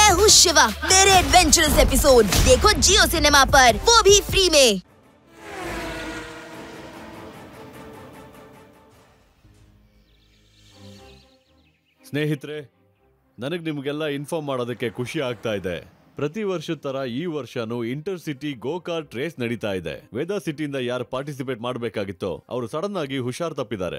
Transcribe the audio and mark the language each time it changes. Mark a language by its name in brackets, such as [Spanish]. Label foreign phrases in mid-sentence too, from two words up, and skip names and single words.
[Hindi] हूँ शिवा। मेरे [English] adventurous episode [Hindi] देखो जियो सिनेमा पर, वो भी फ्री में। [Kannada] ಸ್ನೇಹಿತರೆ, ನನಗೆ ನಿಮಗೆಲ್ಲ ಇನ್ಫಾರ್ಮ್ ಮಾಡೋದಕ್ಕೆ ಖುಷಿ ಆಗ್ತಾ ಇದೆ. ಪ್ರತಿ ವರ್ಷದ ತರ ಈ ವರ್ಷನೂ [English] inter city go kart race [Kannada] ನಡೀತಾ ಇದೆ. ವೇದಾ ಸಿಟಿಯಿಂದ ಯಾರು ಪಾರ್ಟಿಸಿಪೇಟ್ ಮಾಡಬೇಕಾಗಿತ್ತೋ ಅವರು ಸಡನ್ ಆಗಿ ಹುಷಾರ್ ತಪ್ಪಿದ್ದಾರೆ.